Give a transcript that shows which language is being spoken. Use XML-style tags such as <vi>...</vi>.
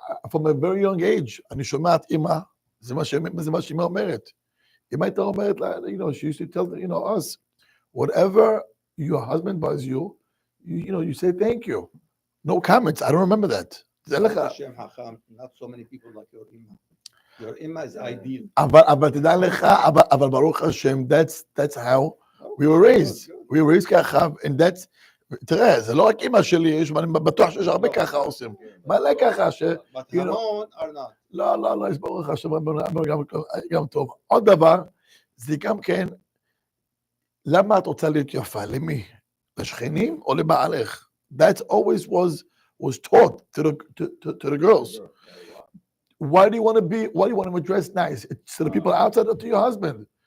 <en>From a very young age,</en> <he>אני שומע את אמא, זה מה שאמא אומרת. אמא הייתה אומרת לה,</he> <en>she used to tell us, whatever your husband buys you, you say thank you. No comments. I don't remember that. Hashem, Hakam, not so many people like your Imma. Your Imma is ideal.</en> <he>אבל תדע לך, אבל ברוך השם,</he> <en>that's how we were raised. We were raised</en> <he>ככה,</he> <en>and that's,</en> <he>תראה, זה לא רק אמא שלי, אני בטוח שיש הרבה ככה עושים. מלא ככה ש...</he> <en>But Hamon are not.</en> <he>לא, יש ברוך השם, גם טוב. עוד דבר, זה גם כן, למה את רוצה להיות יפה? למי? לשכנים או לבעלך?</he> <en>That always was taught to the girls. Why do you want to dress nice? It's to the people outside or to your husband.</en>